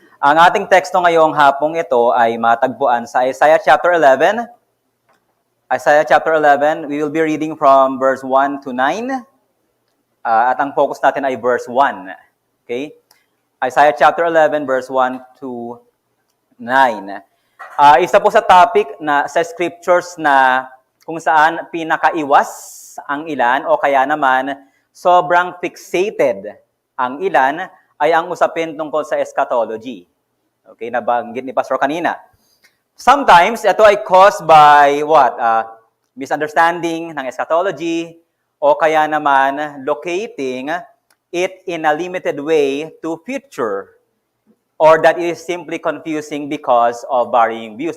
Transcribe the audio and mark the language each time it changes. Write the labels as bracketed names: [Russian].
[Filipino] Ang ating teksto ngayong hapong ito ay matagpuan sa Isaiah chapter 11. [English] Isaiah chapter 11, we will be reading from verse 1 to 9. [Filipino] At ang focus natin ay verse 1. [English] Okay? Isaiah chapter 11, verse 1 to 9. [Filipino] Isa po sa topic na sa scriptures na kung saan pinakaiwas ang ilan o kaya naman sobrang fixated ang ilan ay ang usapin tungkol sa eschatology. Okay, nabanggit ni Pastor kanina. [English] Sometimes, [Filipino] ito ay [English] caused by misunderstanding ng eschatology [Filipino] o kaya naman [English] locating it in a limited way to future or that it is simply confusing because of varying views.